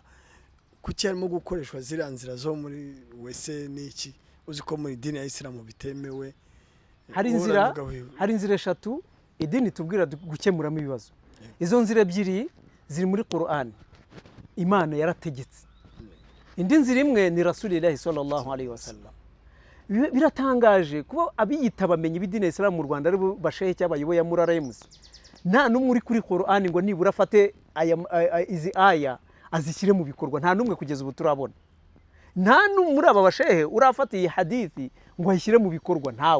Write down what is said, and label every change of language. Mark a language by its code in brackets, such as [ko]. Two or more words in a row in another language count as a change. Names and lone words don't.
[rw] Kuki harimo gukoreshwa ziriya nzira zo muri wese n'iki? Uzi ko muri idini ya Islam bitemewe. Hari inzira eshatu idini tubwira gukemuramo ibibazo. Izo nzira ebyiri ziri muri Qur'an, Imana yarategetse. Indi nzira imwe ni Rasulullah [ar] صلى الله عليه وسلم. [rw] Biratangaje kuba abiyita bamenye b'idini ya Islam mu Rwanda ari bashehe cy'abayoboye muri RMC, nta numwe uri kuri Qur'an ngo nibura afate izi aya azishyire mu bikorwa. Nta numwe kugeza ubu turabona. Nta numwe muri aba bashehe urafata iyi hadithi ngo ayishyire mu bikorwa, ntawe.